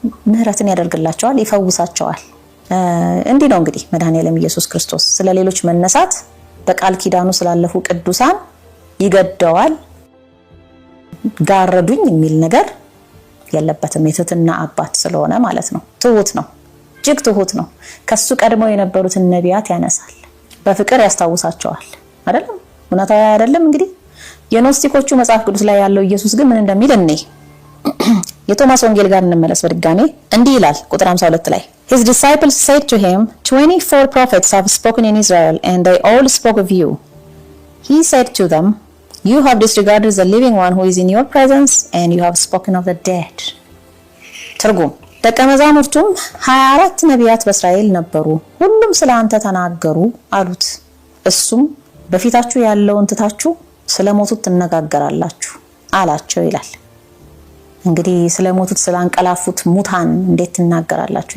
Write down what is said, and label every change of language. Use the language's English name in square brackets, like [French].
[Amharic] ምህረትን ያደርግላቸዋል፣ ይፈውሳቸዋል። እንዲህ ነው እንግዲህ መድኃኒዓለም ኢየሱስ ክርስቶስ ስለ ሌሎች መነሳት በቃል ኪዳኑ ስላለፉ ቅዱሳን ይገደዋል። ጋረዱኝ የሚል ነገር የለበትም። የትህትና አባት ስለሆነ ማለት ነው። ትሁት ነው፣ እጅግ ትሁት ነው። ከሱ ቀድመው የነበሩትን ነቢያት ያነሳል፣ በፍቅር ያስታውሳቸዋል። አይደለም እውነታው አይደለም? እንግዲህ የኖስቲኮቹ መጽሐፍ ቅዱስ ላይ ያለው ኢየሱስ ግን ምን እንደሚል እኔ የቶማስ ወንጌል ጋር እንመለስ በድጋሜ። እንዲህ ይላል ቁጥር 52 ላይ [English] His disciples said to him, 24 prophets have spoken in Israel, and they all spoke of you. He said to them, you have disregarded the living one who is in your presence, and you have spoken of the dead. [Amharic] ትርጉም ደቀ መዛሙርቱም 24 ነቢያት በእስራኤል ነበሩ፣ ሁሉም ስለ አንተ ተናገሩ አሉት። እሱም በፊታችሁ ያለውን ትታችሁ ስለሞቱት ትነጋገራላችሁ አላቸው ይላል። እንግዲህ ስለሞቱት ስላንቀላፉት ሙታን እንዴት ትናገራላችሁ?